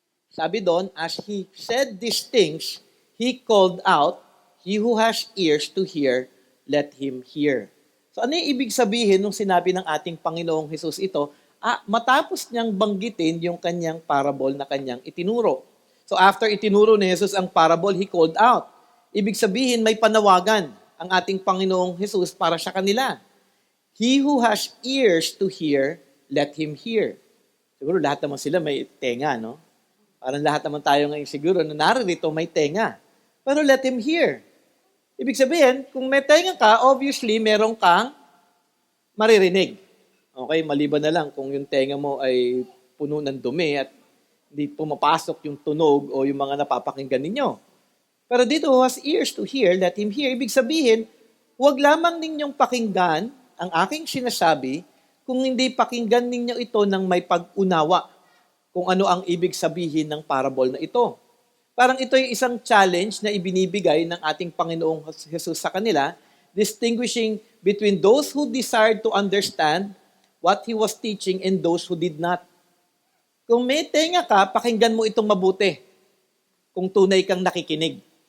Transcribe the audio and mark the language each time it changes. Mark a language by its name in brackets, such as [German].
[Filipino] Sabi doon, [English] as he said these things, he called out, he who has ears to hear, let him hear. [Filipino] So ano yung ibig sabihin nung sinabi ng ating Panginoong Jesus ito? Matapos niyang banggitin yung kanyang parable na kanyang itinuro. So after itinuro ni Jesus ang parable, [English] he called out. [Filipino] Ibig sabihin, may panawagan ang ating Panginoong Jesus para sa kanila. [English] He who has ears to hear, let him hear. [Filipino] Siguro lahat naman sila may tenga, no? Parang lahat naman tayo ngayon siguro na naririto may tenga. Pero [English] let him hear. [Filipino] Ibig sabihin, kung may tenga ka, obviously, meron kang maririnig. Okay, maliban na lang kung yung tenga mo ay puno ng dumi at hindi pumapasok yung tunog o yung mga napapakinggan ninyo. Pero dito, [English] who has ears to hear, let him hear. [Filipino] Ibig sabihin, huwag lamang ninyong pakinggan ang aking sinasabi kung hindi pakinggan ninyo ito ng may pag-unawa kung ano ang ibig sabihin ng parable na ito. Parang ito yung isang challenge na ibinibigay ng ating Panginoong Jesus sa kanila, [English] distinguishing between those who desired to understand what He was teaching and those who did not. [Filipino] Kung may tenga ka, pakinggan mo itong mabuti kung tunay kang nakikinig.